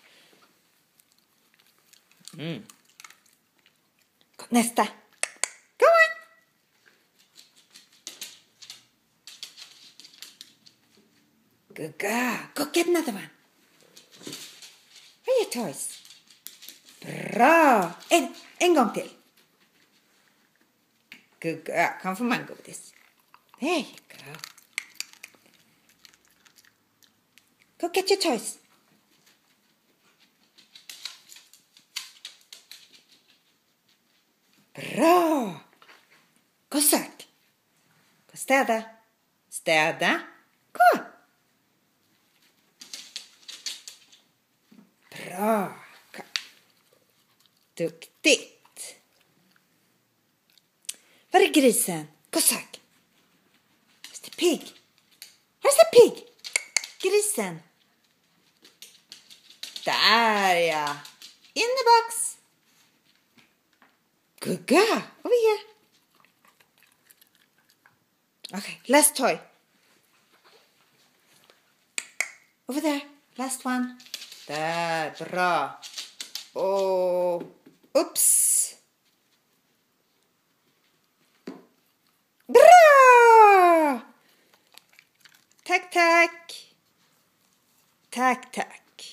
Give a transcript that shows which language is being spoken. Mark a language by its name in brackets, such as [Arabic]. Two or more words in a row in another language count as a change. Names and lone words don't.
[Swedish] Nästa. [English] Go on. Good girl. Go get another one. Where are your toys? [Swedish] Bra. En gång till. [English] Good girl. [Swedish] Kom för mangodis. [English] There you go. Go get your toys. [Swedish] Bra. Gå och sök. Gå och städa. Städa. Gå. Bra. Duktigt. Var är grisen? Gå och sök. [English] Where's the pig? Where's the pig? [Swedish] Grisen. Där ja. [English] In the box. Good girl. Over here. Okay, last toy. Over there. Last one. [Swedish] Där, bra. [English] Oh, oops. [Swedish] Bra! Tack, tack. Tack, tack.